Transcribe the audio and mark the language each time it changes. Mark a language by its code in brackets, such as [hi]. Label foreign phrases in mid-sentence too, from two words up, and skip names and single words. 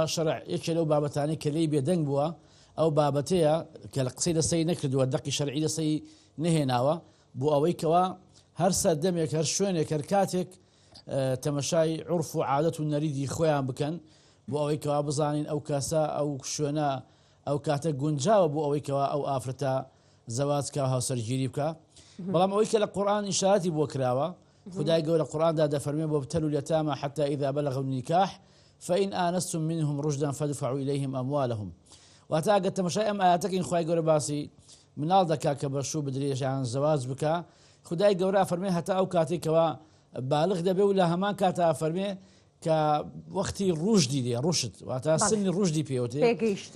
[ckb] شەرع یەکێ لەو بابەتانەی کە لێی بێدەنگ بووە ئەو بابەتەیە کە لە قسەی لەسەی نەکردووە دەقی شەرعی لەسەی نهێناوە بۆ ئەوەی کەوا هەر سەردەمێک هەر شوێنێک هەر کاتێک تەمەشای عورف و عادەت و نەریدی خۆیان بکەن بۆ ئەوەی کەوا بزانین ئەو کاسە ئەو شوێنە ئەو کاتە گونجاوە بۆ ئەوەی کەوا ئەو ئافرەتە زەواجکە هاوسەرگیری بکە. بەڵام ئەوەی کە لە قورئان ئیشاراتی بۆ کراوە، خدای گەورە قورئاندا دەفەرمێ بۆ [ar] ابتلوا اليتامى حتى إذا بلغوا النكاح فإن آنستم منهم رشدا فادفعوا إليهم أموالهم. [ckb] واتە ئەگەر تەمەشای ئەم ئاەتەکەین خدای گەورە باسی مناڵ دەکا کە بەشوو بدرێژیان زەواج بکە، خدای گەورە فەرمێ هەتا ئەو کاتێکەوە بالغ دەبێ و لە هەمان کاتە فەرمێ کە وەختی ڕوشدی دێ ڕوشت واتە سنی ڕوشدی پێوتێ پێگەیشتن.